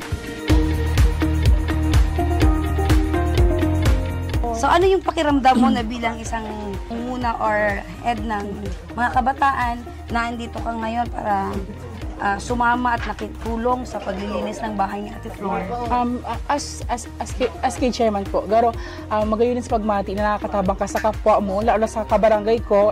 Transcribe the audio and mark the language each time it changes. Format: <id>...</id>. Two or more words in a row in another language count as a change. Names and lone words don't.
<tl>So ano yung pakiramdam mo na bilang isang muna or head ng mga kabataan na andito ka ngayon para sumama at nakitulong sa paglilinis ng bahay ni Ate Flor?</tl> <bik>As kay chairman po, garo magayon sa pagmati na nakakatabang ka sa kapwa mo, lalo sa kabarangay ko.</bik>